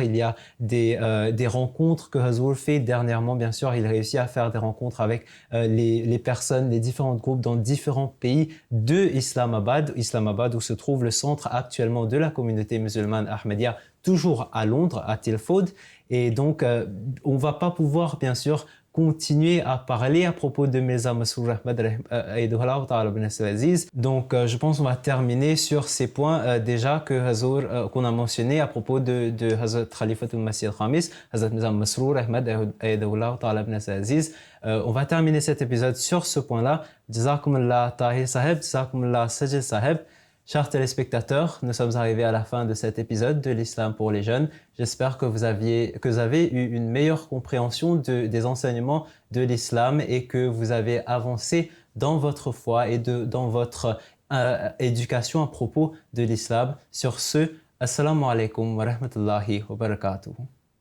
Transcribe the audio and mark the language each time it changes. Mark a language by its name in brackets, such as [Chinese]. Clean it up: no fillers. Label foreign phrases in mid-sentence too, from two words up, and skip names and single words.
[French] Il y a des rencontres que Huzur fait. Dernièrement, bien sûr, il réussit à faire des rencontres avec les personnes, les différents groupes dans différents pays de Islamabad où se trouve le centre actuellement de la communauté musulmane Ahmadiyya, toujours à Londres, à Tilford. Et donc, on ne va pas pouvoir, bien sûr, continuer à parler à propos de Mirza Masroor Ahmad [Arabic] أيده الله تعالى بنصره العزيز. [French] Donc, je pense qu'on va terminer sur ces points déjà qu'on a mentionnés à propos de Hazrat Khalifatul Masih al-Khamis, Hazrat Mirza Masroor Ahmad [Arabic] أيده الله تعالى بنصره العزيز. [French] On va terminer cet épisode sur ce point-là. Jazakumullah Tahir Saheb, Jazakumullah Sajid Saheb. Chers téléspectateurs, nous sommes arrivés à la fin de cet épisode de l'Islam pour les jeunes. J'espère que vous avez eu une meilleure compréhension des enseignements de l'Islam et que vous avez avancé dans votre foi et dans votre éducation à propos de l'Islam. Sur ce, [Arabic] السلام عليكم ورحمة الله وبركاته.